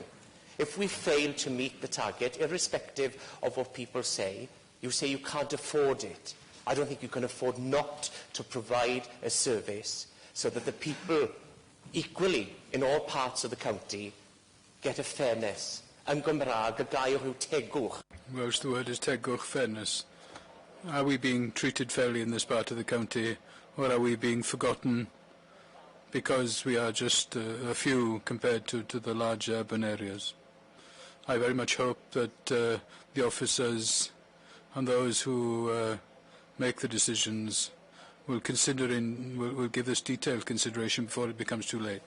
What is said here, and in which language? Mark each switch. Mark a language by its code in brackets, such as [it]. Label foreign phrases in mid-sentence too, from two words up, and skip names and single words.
[en] If we fail to meet the target, irrespective of what people say you can't afford it. I don't think you can afford not to provide a service so that the people equally in all parts of the county get a fairness. [cy] Yn Gymraeg, y gair yw tegwch. [en] Welsh, the word is tegwch, fairness. Are we being treated fairly in this part of the county, or are we being forgotten because we are just a few compared to the large urban areas? I very much hope that the officers and those who make the decisions will give this detailed consideration before it becomes too late.